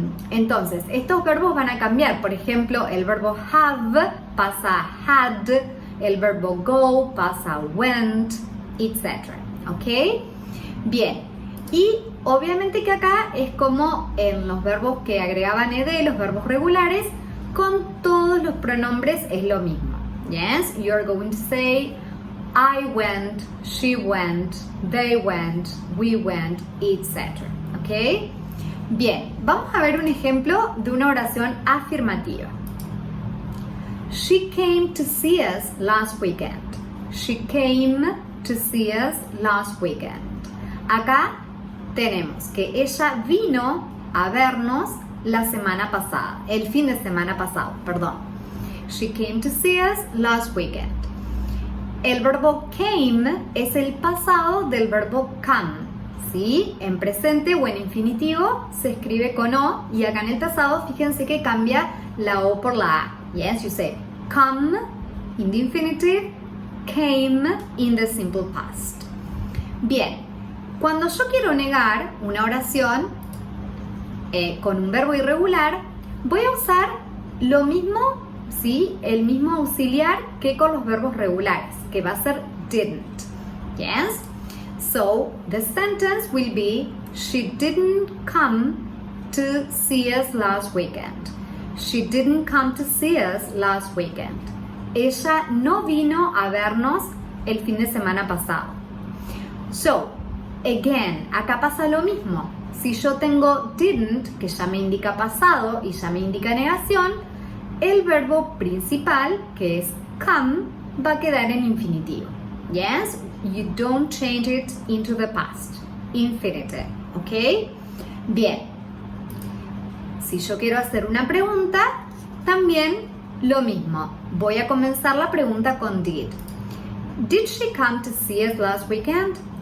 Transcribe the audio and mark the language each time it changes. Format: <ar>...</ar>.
<es>Entonces, estos verbos van a cambiar. Por ejemplo, el verbo have pasa a had, el verbo go pasa a went, etc. ¿Ok? Bien. Y obviamente que acá es como en los verbos que agregaban ed, los verbos regulares, con todos los pronombres es lo mismo.</es> <en>Yes, you're going to say I went, she went, they went, we went, etc. ¿Ok?</en> <es>Bien, vamos a ver un ejemplo de una oración afirmativa.</es> <en>She came to see us last weekend. She came to see us last weekend.</en> <es>Acá tenemos que ella vino a vernos la semana pasada, el fin de semana pasado, perdón.</es> <en>She came to see us last weekend.</en> <es>El verbo came es el pasado del verbo come, ¿sí? En presente o en infinitivo se escribe con O y acá en el pasado fíjense que cambia la O por la A.</es> <en>Yes, you say come in the infinitive, came in the simple past.</en> <es>Bien, cuando yo quiero negar una oración con un verbo irregular, voy a usar lo mismo, ¿sí? El mismo auxiliar que con los verbos regulares, que va a ser didn't.</es> <en>Yes? So, the sentence will be, she didn't come to see us last weekend. She didn't come to see us last weekend.</en> <es>Ella no vino a vernos el fin de semana pasado.</es> <en>So, again,</en> <es>acá pasa lo mismo. Si yo tengo didn't, que ya me indica pasado y ya me indica negación, el verbo principal, que es come, va a quedar en infinitivo.</es> <en>Yes? You don't change it into the past. Infinitive.</en> <es>¿Ok? Bien. Si yo quiero hacer una pregunta, también lo mismo. Voy a comenzar la pregunta con did.</es> <en>Did she come to see us last weekend?</en>